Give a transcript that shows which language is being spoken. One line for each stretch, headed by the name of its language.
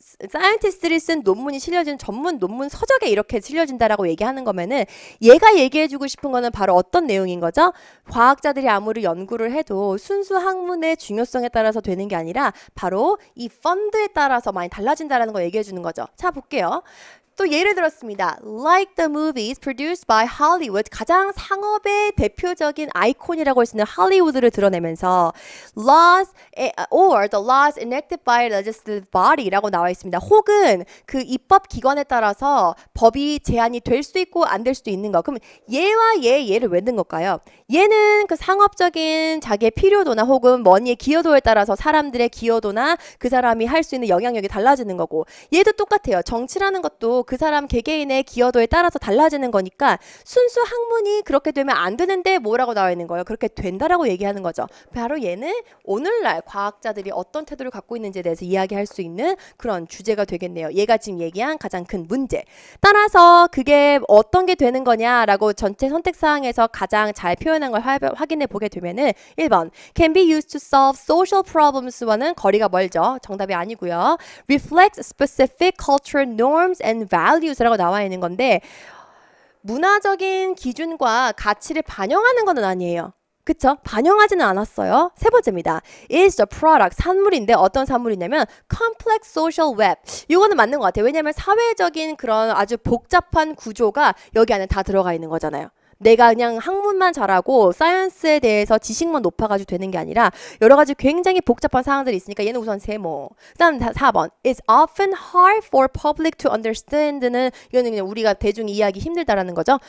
Korean: 사이언티스트들이 쓴 논문이 실려진 전문 논문 서적에 이렇게 실려진다라고 얘기하는 거면은 얘가 얘기해주고 싶은 거는 바로 어떤 내용인 거죠? 과학자들이 아무리 연구를 해도 순수 학문의 중요성에 따라서 되는 게 아니라 바로 이 펀드에 따라서 많이 달라진다라는 거 얘기해주는 거죠. 자, 볼게요. 또 예를 들었습니다.
English: Like the movies produced by Hollywood,
Korean: 가장 상업의 대표적인 아이콘이라고 할 수 있는 할리우드를 드러내면서
English: laws or the laws enacted by legislative body라고 나와 있습니다.
Korean: 혹은 그 입법 기관에 따라서 법이 제한이 될 수도 있고 안 될 수도 있는 거. 그럼 얘와 얘를 왜 넣은 걸까요? 얘는 그 상업적인 자기의 필요도나 혹은 머니의 기여도에 따라서 사람들의 기여도나 그 사람이 할 수 있는 영향력이 달라지는 거고 얘도 똑같아요. 정치라는 것도 그 사람 개개인의 기여도에 따라서 달라지는 거니까 순수 학문이 그렇게 되면 안 되는데 뭐라고 나와 있는 거예요? 그렇게 된다라고 얘기하는 거죠. 바로 얘는 오늘날 과학자들이 어떤 태도를 갖고 있는지에 대해서 이야기할 수 있는 그런 주제가 되겠네요. 얘가 지금 얘기한 가장 큰 문제. 따라서 그게 어떤 게 되는 거냐라고 전체 선택사항에서 가장 잘 표현한 걸 확인해 보게 되면은 1번
English: can be used to solve social problems
Korean: 와는 거리가 멀죠. 정답이 아니고요.
English: reflects specific cultural norms and values
Korean: 라고 나와 있는 건데 문화적인 기준과 가치를 반영하는 건 아니에요. 그쵸? 반영하지는 않았어요. 세 번째입니다.
English: is the product,
Korean: 산물인데 어떤 산물이냐면
English: complex social web.
Korean: 이거는 맞는 것 같아요. 왜냐하면 사회적인 그런 아주 복잡한 구조가 여기 안에 다 들어가 있는 거잖아요. 내가 그냥 학문만 잘하고 사이언스에 대해서 지식만 높아가지고 되는 게 아니라 여러 가지 굉장히 복잡한 사항들이 있으니까 얘는 우선 세모. 그다음 4번
English: It's often hard for public to understand
Korean: 는 이거는 그냥 우리가 대중이 이해하기 힘들다라는 거죠.